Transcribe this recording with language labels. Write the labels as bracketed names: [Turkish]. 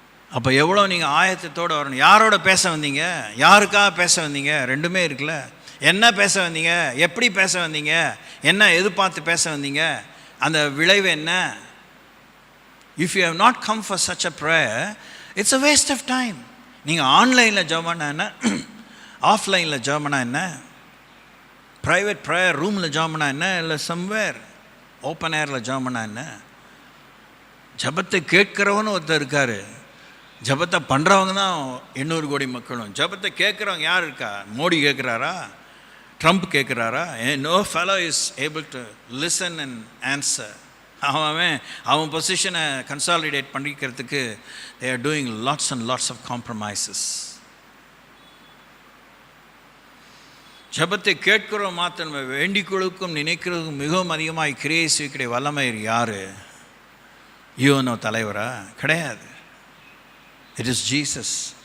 [Tamil] அப்போ எவ்வளோ நீங்கள் ஆயத்தத்தோடு வரணும். யாரோட பேச வந்தீங்க, யாருக்காக பேச வந்தீங்க, ரெண்டுமே இருக்குல்ல. என்ன பேச வந்தீங்க, எப்படி பேச வந்தீங்க, என்ன எதிர்பார்த்து பேச வந்தீங்க, அந்த விளைவு என்ன? [English] If you have not come for such a prayer, it's a waste of time. [Tamil] நீங்கள் ஆன்லைனில் ஜெபம்னா என்ன, ஆஃப்லைனில் ஜெபம்னா என்ன, ப்ரைவேட் ப்ரேயர் ரூமில் ஜெபம்னா என்ன, இல்லை சம்வேர் ஓப்பன் ஏரில் ஜெபம்னா என்ன? ஜெபத்தை கேட்குறவனு ஒருத்தர் இருக்கார், ஜெபத்தை பண்ணுறவங்க தான் 800 கோடி மக்களும். ஜெபத்தை கேட்குறவங்க யார் இருக்கா? Modi கேட்குறாரா, Trump கேட்குறாரா? [English] No fellow is able to listen and answer. [Tamil] அவன் பொசிஷனை கன்சாலிடேட் பண்ணிக்கிறதுக்கு [English] they are doing lots and lots of compromises. [Tamil] ஜெபத்தை கேட்கிறோம் மாத்திரம், வேண்டிக் கொள்ளுக்கும் நினைக்கிறதுக்கும் மிகவும் அதிகமாக கிரியை செய்யக்கூடிய வல்லமை யார்? யோனோ தலைவரா? கிடையாது. [English] It is Jesus.